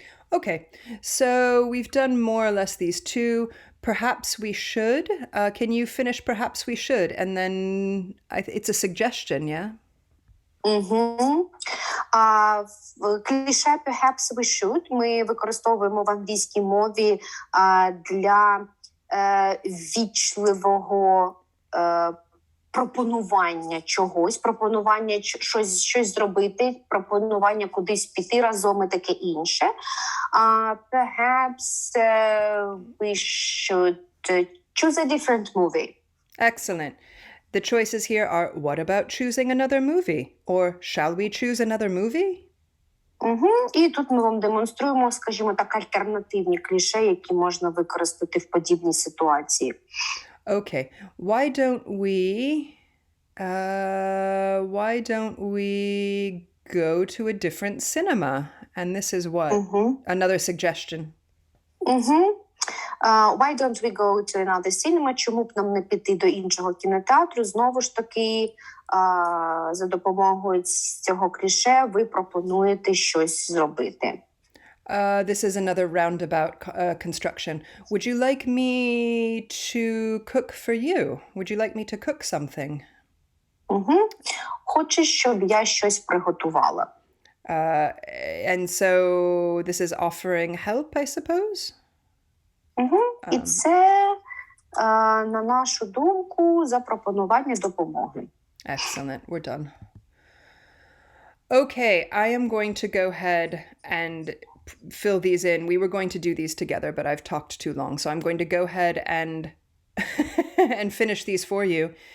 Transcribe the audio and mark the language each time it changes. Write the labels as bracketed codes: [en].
[en] Okay, so we've done more or less these two. Perhaps we should. Can you finish perhaps we should? And then it's a suggestion, yeah? [uk] Кліше [en] perhaps we should [uk] ми використовуємо в англійській мові для ввічливого пропонування чогось, пропонування щось зробити, пропонування кудись піти разом і таке інше. [en] Perhaps we should choose a different movie. Excellent. The choices here are, what about choosing another movie? Or, shall we choose another movie? [uk] І тут ми вам демонструємо, скажімо так, альтернативні кліше, які можна використати в подібній ситуації. [en] Okay. Why don't we go to a different cinema? And this is what? Another suggestion. Why don't we go to another cinema? [uk] Чому б нам не піти до іншого кінотеатру? Знову ж таки, за допомогою цього кліше ви пропонуєте щось зробити. [en] This is another roundabout construction. Would you like me to cook for you? Would you like me to cook something? [uk] Хочеш, щоб я щось приготувала? [en] And so this is offering help, I suppose? [uk] І це, на нашу думку, запропонування допомоги. [en] Excellent. We're done. Okay, I am going to go ahead and fill these in. We were going to do these together, but I've talked too long. So I'm going to go ahead and and finish these for you.